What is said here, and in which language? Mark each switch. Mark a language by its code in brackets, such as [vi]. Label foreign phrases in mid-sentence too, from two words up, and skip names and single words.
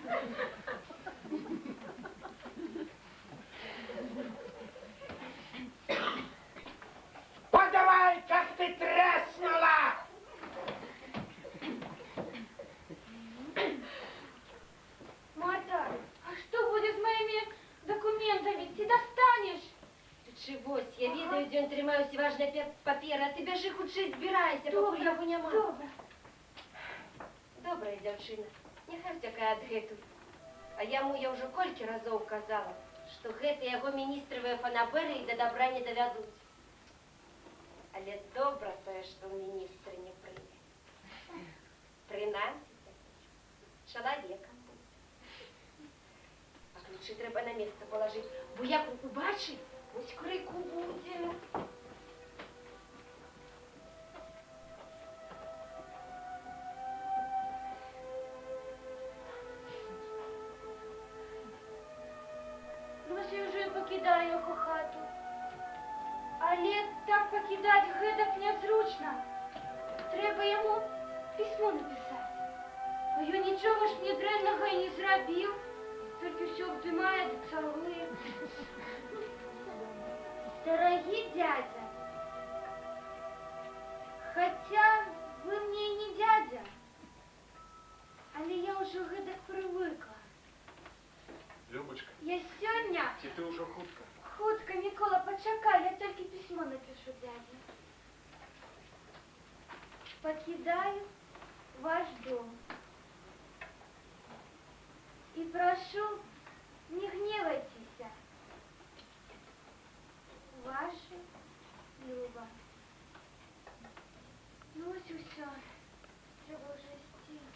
[ru] Подавай, как ты треснула. Марта, а что будет с моими документами? Ты достанешь? [uk] Ты чегось, я ведаю, где он тримаю всі важні папери, а ти біжи хутче збирайся, поки його нема. добре. [be] Добрая дзяўчына, няхай уцякае адгэтуль. А яму я ўжо колькі разоў казала, што гэта яго міністравыя фанабэры і да добра не давядуць. Але добра тое, што ў міністры не прыме. Прынамсі, чалавекам будзе. А ключы трэба на месца палажыць, бо як убачыць, вось крыку будзе. [uk] Ось я вже покидаю його хату. Але так покидати гэтак незручно. Треба йому письмо написати. А я нічого ж не дренного і не зробив. Тільки все вдимає да цілує. [ru] Дорогий дядя, хотя вы мне и не дядя, [be] але я уже гэтак привыкла. Любочка, Я сёння [uk] ці ти уже хутка. [be] хутка, [ru] Микола, почекай, я только письмо напишу дяде. Покидаю ваш дом. И прошу, не гневайтесь. Ваша Люба. [uk] Ну ось усё. Треба вже йти.